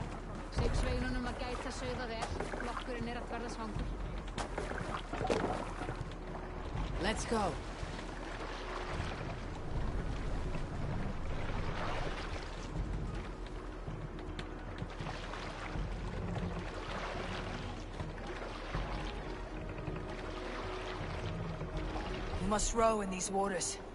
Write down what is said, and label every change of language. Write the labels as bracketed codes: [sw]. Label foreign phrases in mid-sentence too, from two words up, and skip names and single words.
[is] Sveik sveinunum að gæta sauða vel. Flokkurinn að verða svangur. [en] Let's go. We must row in these waters.